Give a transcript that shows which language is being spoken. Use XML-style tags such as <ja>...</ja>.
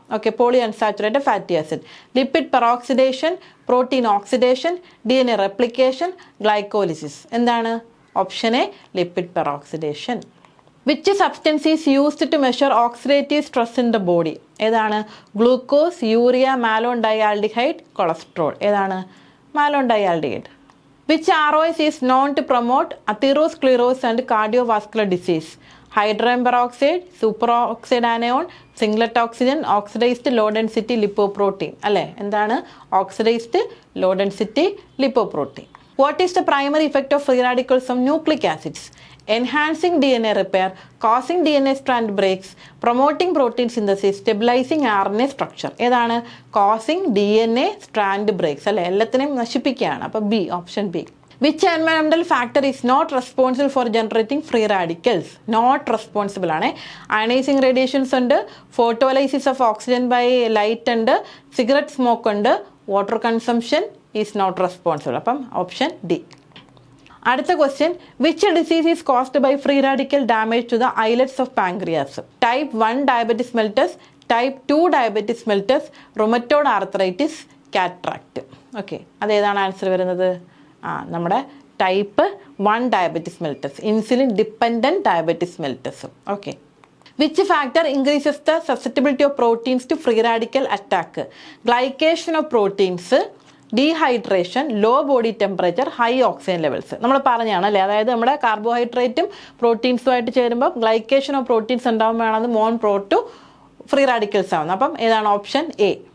<en>Okay, poly unsaturated fatty acid. Lipid peroxidation, protein oxidation, DNA replication, glycolysis.</en> <ml>എന്താണ്?</ml> <en>Option A, lipid peroxidation. Which substance is used to measure oxidative stress in the body?</en> <ml>ഏതാണ്?</ml> <en>Glucose, urea, malondialdehyde, cholesterol.</en> <ml>ഏതാണ്?</ml> <en>Malondialdehyde. Which ROS is known to promote atherosclerosis and cardiovascular disease? Hydrogen peroxide, superoxide anion, singlet oxygen, oxidized low density lipoprotein.</en> <ml>അല്ലേ? എന്താണ്?</ml> <en>Oxidized low density lipoprotein. What is the primary effect of free radicals on nucleic acids? Enhancing DNA repair, causing DNA strand breaks, promoting protein synthesis, stabilizing RNA structure.</en> <ml>ഏതാണ്?</ml> <en>causing DNA strand breaks.</en> <ml>അല്ലേ? എല്ലാത്തിനെയും നശിപ്പിക്കുകയാണ്. അപ്പോൾ B, option B.</ml> <en>Which environmental factor is not responsible for generating free radicals? Not responsible ആണ്. Ionizing radiations ഉണ്ട്, photolysis of oxygen by light ഉണ്ട്, cigarette smoke ഉണ്ട്, water consumption is not responsible.</en> <ml>അപ്പം option D. അടുത്ത question,</ml> <en>Which disease is caused by free radical damage to the islets of pancreas? Type 1 diabetes mellitus, type 2 diabetes mellitus, rheumatoid arthritis, cataract. Okay,</en> <ml>അതേതാണ് answer വരുന്നത്? നമ്മുടെ</ml> <en>Type 1 diabetes mellitus, insulin dependent diabetes mellitus. Okay. Which factor increases the susceptibility of proteins to free radical attack? Glycation of proteins, dehydration, low body temperature, high oxygen levels.</en> <ml>നമ്മൾ പറഞ്ഞാണല്ലേ, അതായത് നമ്മുടെ കാർബോഹൈഡ്രേറ്റും പ്രോട്ടീൻസുമായിട്ട് ചേരുമ്പോൾ glycation of proteins ഉണ്ടാകുമ്പോഴാണ്</ml> <en>more prone to free radicals</en> <ml>ആവുന്നത്. അപ്പം ഏതാണ്? Option A.</ml>